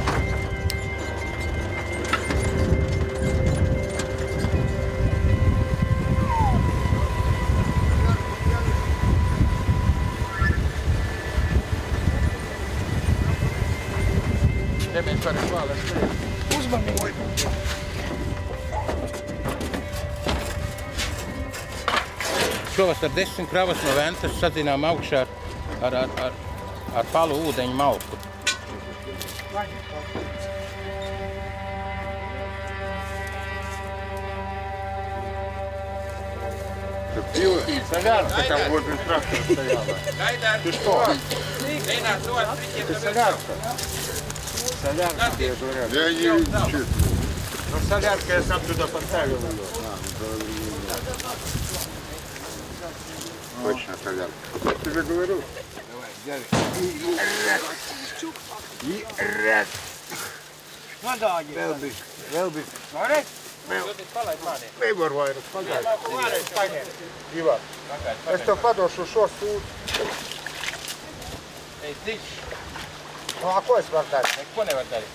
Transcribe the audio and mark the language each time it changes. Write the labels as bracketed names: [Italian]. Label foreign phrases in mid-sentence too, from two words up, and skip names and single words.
[Latvian] Nebija par kvāles. Uzmanīgi. Šovasar 10 kravas no Ventas sadzinām augšā ar palu ūdeņu malku. [Russian] Солярка там возле трактора стояла. Ты что? Ты солярка. Солярка, тебе говорят. Я не чувствую. Ну, солярка я сам туда поставил ее. Точно солярка. Я тебе говорю. И раз. [Latvian] Vēl bija. Varēs? Nevar vairs pagaid. Varēs paņemt. Ivar, es tev padošu šo sūdu. Ei, tiks. Nu, ko es varu darīt? Neko nevar darīt.